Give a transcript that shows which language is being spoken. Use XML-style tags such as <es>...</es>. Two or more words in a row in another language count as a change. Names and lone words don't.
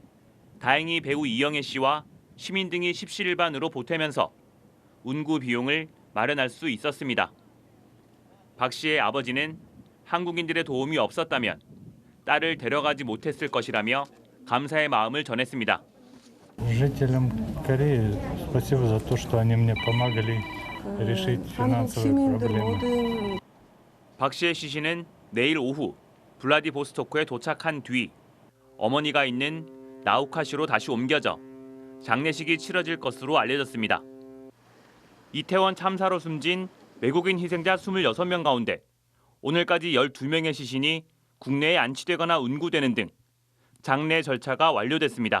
<ko>다행히 배우 이영애 씨와 시민 등이 십시일반으로 보태면서 운구 비용을 마련할 수 있었습니다. 박 씨의 아버지는 한국인들의 도움이 없었다면 딸을 데려가지 못했을 것이라며 감사의 마음을 전했습니다.</ko> <ru>Жителям Кореи спасибо за то, что они мне помогали решить финансовые проблемы.</ru> <ko>박 씨의 시신은 내일 오후 블라디보스토크에 도착한 뒤 어머니가 있는 나우카시로 다시 옮겨져 장례식이 치러질 것으로 알려졌습니다. 이태원 참사로 숨진 외국인 희생자 26명 가운데 오늘까지 12명의 시신이 국내에 안치되거나 운구되는 등 장례 절차가 완료됐습니다.</ko>